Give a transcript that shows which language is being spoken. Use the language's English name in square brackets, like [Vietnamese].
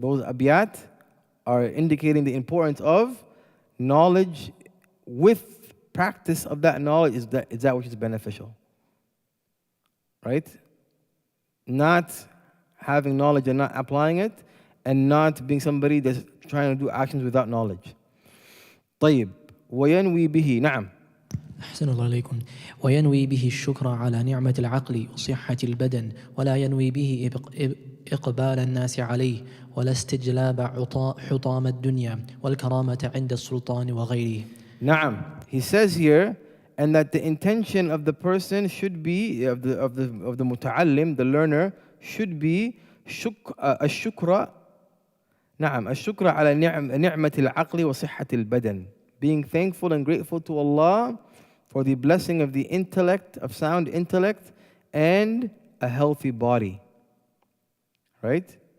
[English] Those abiyat are indicating the importance of knowledge with practice of that knowledge is that which is beneficial. Right? Not having knowledge and not applying it, and not being somebody that's trying to do actions without knowledge. [Arabic] طيب وينوي به نعم. أحسن الله عليكم. وينوي به الشكر على نعمة العقل وصحة البدن ولا ينوي به إقبال الناس عليه ولا استجلاب حطام الدنيا والكرامة عند السلطان وغيره. نعم. [English] He says here, and that the intention of the person should be of the muta'allim, the learner, should be [Arabic] الشكر نعم الشكر على نعمة العقل وصحة البدن, [English] being thankful and grateful to Allah for the blessing of the intellect, of sound intellect, and a healthy body. Right?